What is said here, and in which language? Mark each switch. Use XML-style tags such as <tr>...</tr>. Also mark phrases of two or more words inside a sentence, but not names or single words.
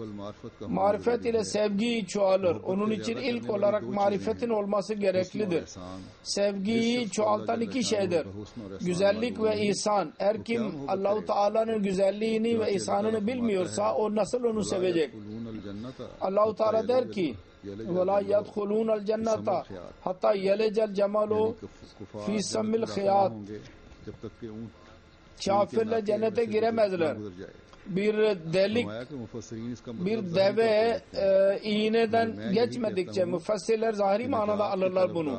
<tr>Marifet ile sevgi çoğalır. Onun için ilk olarak marifetin olması gereklidir. Sevgiyi çoğaltan iki şeydir. Güzellik ve ihsan. Eğer kim Allah-u Teala'nın güzelliğini ve ihsanını bilmiyorsa o nasıl onu sevecek? Allah-u Teala der ki</tr> <ar>وَلَا يَدْخُلُونَ الْجَنَّةَ حتى يلج الجمل في سم الخياط.</ar> <tr>Kafirler cennete giremezler. Bir delik, bir deve iğneden geçmedikçe müfessirler zahiri manada alırlar bunu.</tr>